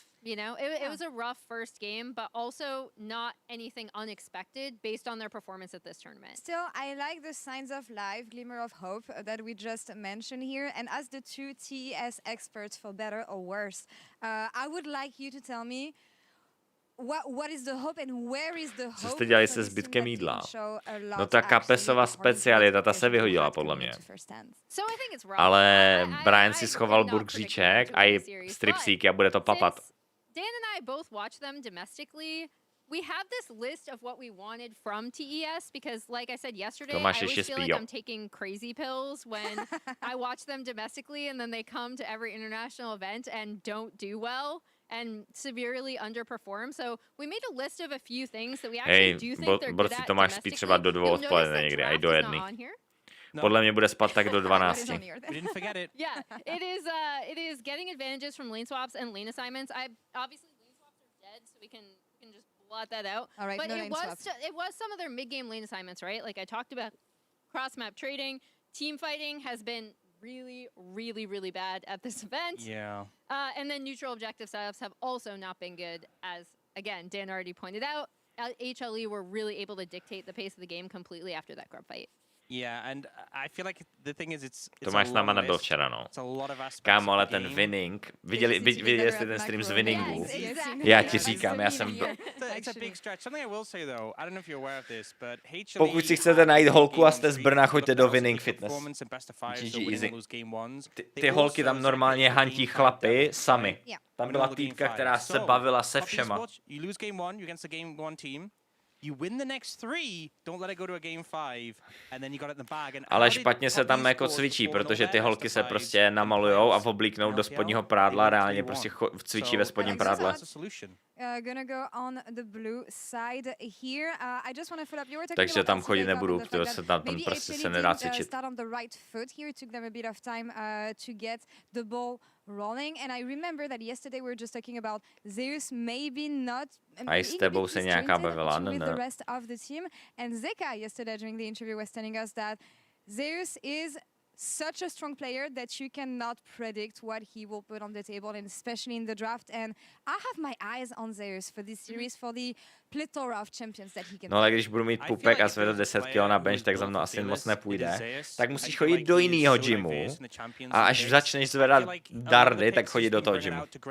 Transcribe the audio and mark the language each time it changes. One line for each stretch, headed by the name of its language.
English: You know, it was a rough first game, but also not anything unexpected based on their performance at this tournament. Still, I like the signs of life, glimmer of hope that we just mentioned here. And as the 2 TES experts, for better or worse, I would like you to tell me what is the hope and where is the hope?
Czech: Co jste dělali se zbytkem jídla? No ta kapesová specialita, ta se vyhodila podle mě. Ale Brian si schoval burgeříček a i stripsíky a bude to papat.
English: Dan and I both watch them domestically. We have this list of what we wanted from TES because, like I said yesterday, I always feel like I'm taking crazy pills when I watch them domestically and then they come to every international event and don't do well and severely underperform. So we made a list of a few things that we actually do think they're good at domestically.
Czech: Třeba do 2 odpoledne někdy, a i do 1. Podle mě bude spát tak do 12.
English: We didn't forget it. Yeah, it is getting advantages from lane swaps and lane assignments. Obviously lane swaps are dead, so we can just blot that out. All right, but no it was some of their mid-game lane assignments, right? Like I talked about cross-map trading. Team fighting has been really bad at this event. Yeah. And then neutral objective setups have also not been good, as, again, Dan already pointed out. HLE were really able to dictate the pace of the game completely after that grub fight. Yeah, and I feel like the thing is it's
Czech: Tomáš s náma nebyl včera, no. Kámo, ale ten winning, viděli jste ten stream z winningu? Já ti říkám, já jsem...
English: It's a big stretch. Something I will say though, I don't know if you're aware of this, but HLE...
Czech: Pokud si chcete najít holku a jste z Brna, choďte do Winning Fitness. GG easy. Ty holky tam normálně hantí chlapy sami. Tam byla týpka, která se bavila se všema.
English: You lose game 1, you're against the game 1 team. You win the next 3, don't let it go to a game 5, and then you got it in the bag.
Czech: Ale špatně se tam jako cvičí, protože ty holky se prostě namalujou a oblíknou do spodního prádla, reálně prostě cvičí ve spodním prádle.
English: Gonna go on the blue side here. I just want to follow up. You were talking
Czech: Takže tam chodit nebudu, protože se tam prostě se nedá cvičit.
English: Start on the right foot here. It took them a bit of time to get the ball rolling. And I remember that yesterday we were just talking about Zeus maybe not.
Czech: A s tebou se nějaká bavila,
English: with the rest of the team. And Zeka yesterday during the interview was telling us that Zeus is such a strong player that you cannot predict what he will put on the table, and especially in the draft. And I have my eyes on Zeus for this series, for the plethora of champions that he can.
Czech: No ale když budu mít pupek a zvedu 10 kg na bench, tak za mnou asi moc nepůjde. Tak musíš chodit do jiného gymu a až začneš zvedat dardy, tak chodit do toho gymu.